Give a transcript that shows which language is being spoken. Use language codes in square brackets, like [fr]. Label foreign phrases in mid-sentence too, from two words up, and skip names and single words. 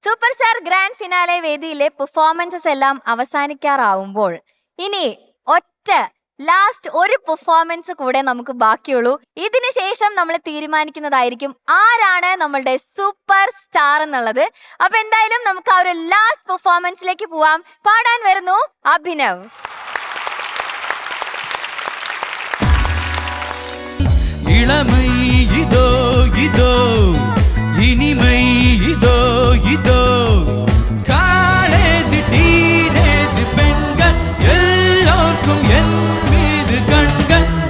[en] super star grand finale [ml] വേദിയിലെ പെർഫോമൻസസ് എല്ലാം അവസാനിക്കാറാവുമ്പോൾ ഇനി ഒറ്റ ലാസ്റ്റ് ഒരു പെർഫോമൻസ് കൂടെ നമുക്ക് ബാക്കിയുള്ളൂ. ഇതിനുശേഷം നമ്മൾ തീരുമാനിക്കുന്നതായിരിക്കും ആരാണ് നമ്മളുടെ [en] super star [ml] എന്നുള്ളത്. അപ്പൊ എന്തായാലും നമുക്ക് ആ ഒരു [en] last performance [ml] പോവാം. പാടാൻ വരുന്നു അഭിനവ്. [ta] இளமை இதோ இதோ இனிமை இதோ இதோ [en] college teenage [ta] பெண்கள் எல்லோருக்கும் என் மீது கண்கள்.